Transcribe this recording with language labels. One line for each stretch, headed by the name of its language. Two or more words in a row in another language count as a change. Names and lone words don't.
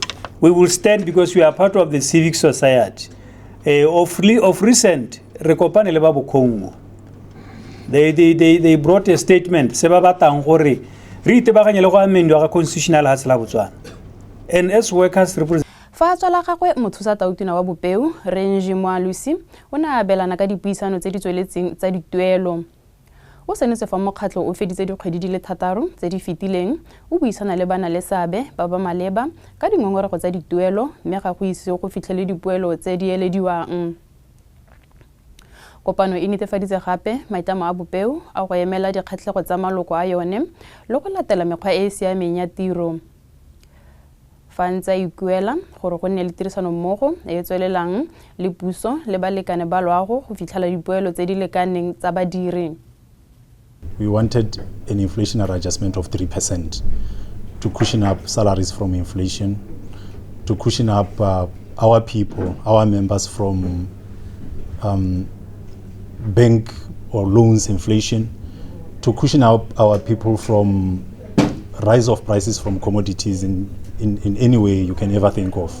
English: We will stand because we are part of the civic society. Of recent, they brought a statement. Constitutional and as workers represent.
Tswana: Fa tswala gagwe mothusa tautona wa BOPEU Renji Moalusi o ne a belana ka dipuisano tse di tsweletseng tsa dituelo. O senetse fa mokgatlo o feditse dikgwedi di le 3 tse di fetileng o buisana le bana le seabe ba ba maleba ka dingongorego tsa dituelo mme ga go ise go fitlhele dipuelo tse di elediwang. Kopano e netefaditse gape maitlamo a BOPEU a go emela dikgatlhego tsa maloko a yone le go latela mekgwa e e siameng ya tiro. Fa ntse a ikuela gore go nne le tirisano mmogo e e tswelelang le puso le balekane ba loago go fitlhela dipuelo tse di lekaneng tsa badiri.
English: We wanted an inflationary adjustment of 3% to cushion up salaries from inflation, to cushion up our people, our members from bank or loans inflation, to cushion up our people from rise of prices from commodities in any way you can ever think of.